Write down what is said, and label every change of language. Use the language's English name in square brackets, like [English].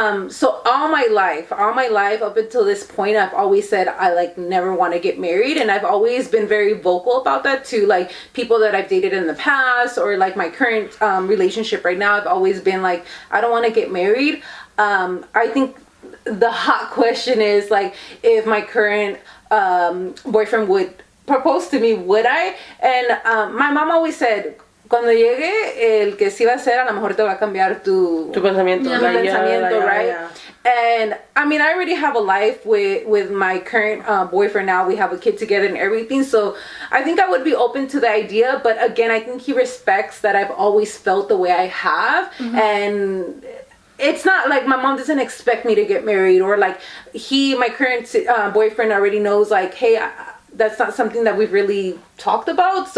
[English] So all my life up until this point, I've always said I like never want to get married, and I've always been very vocal about that to like people that I've dated in the past or like my current relationship right now. I've always been like, I don't want to get married. I think the hot question is like, if my current boyfriend would propose to me, would I? And my mom always said, [Spanish] cuando llegue el que sí va a ser, a lo mejor te va a cambiar tu pensamiento, [English] right? Yeah. And I mean, I already have a life with my current boyfriend now. We have a kid together and everything. So I think I would be open to the idea. But again, I think he respects that I've always felt the way I have. And it's not like my mom doesn't expect me to get married, or like my current boyfriend already knows like, hey, that's not something that we've really talked about.